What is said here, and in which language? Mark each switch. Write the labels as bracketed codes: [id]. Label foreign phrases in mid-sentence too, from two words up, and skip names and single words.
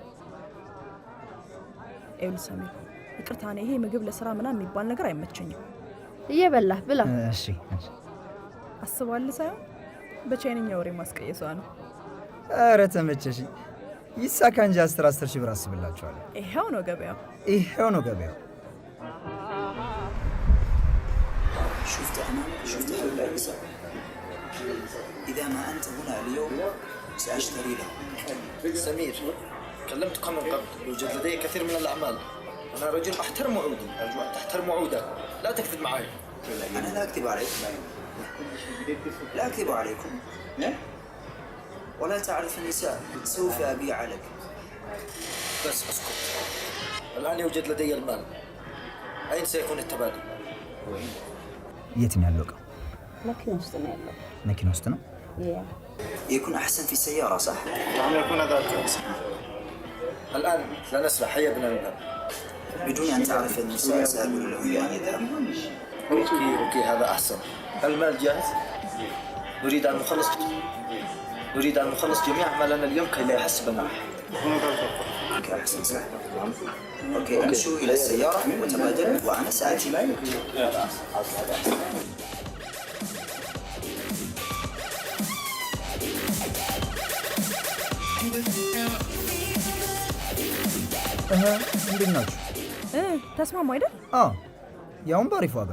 [am] ይኸውልህ ሰሚር፣ ይቅርታ ነው፣ ይሄ ምግብ ለስራ ምናምን የሚባል ነገር አይመቸኝም። እየበላህ ብላ። እሺ አስባለሁ ሳይሆን በቻይንኛ ወሬ ማስቀየሷ ነው። ኧረ ተመቸሽ። ይሳካ እንጂ 10 ሺህ ብር አስብላችኋለሁ። ይሄው ነው ገበያው። ይሄው ነው ገበያው። [ar] شفت هؤلاء إذا ما أنت هنا اليوم سأشتري له. سمير، كلمتك من قبل، يوجد لدي كثير من الأعمال. أنا رجل أحترم وعودي، أرجو أن تحترم وعودك، لا تكذب معي. أنا لا أكذب عليكم، لا أكذب عليكم، ولا تعرف النساء، سوف أبيع لك. بس اسكت. الآن يوجد لدي المال. أين سيكون التبادل؟ [am] የት ነው ያለው ዕቃው? መኪና ውስጥ ነው ያለው። መኪና ውስጥ ነው? [ar] يكون أحسن في السيارة صح؟ نعم يكون ذلك أحسن. الآن لا نسرح، هيا بنا نذهب. بدون أن تعرف النساء سأقول له بأن يذهب. أوكي هذا أحسن. المال جاهز؟ نريد أن نخلص جميع أعمالنا اليوم كي لا يحس بنا. أوكي أحسن صح. أوكي امشوا إلى السيارة وتبادلوا وأنا سآتي. [am] እንዴት ናችሁ? ተስማሙ አይደል? ያውም በአሪፍ ዋጋ።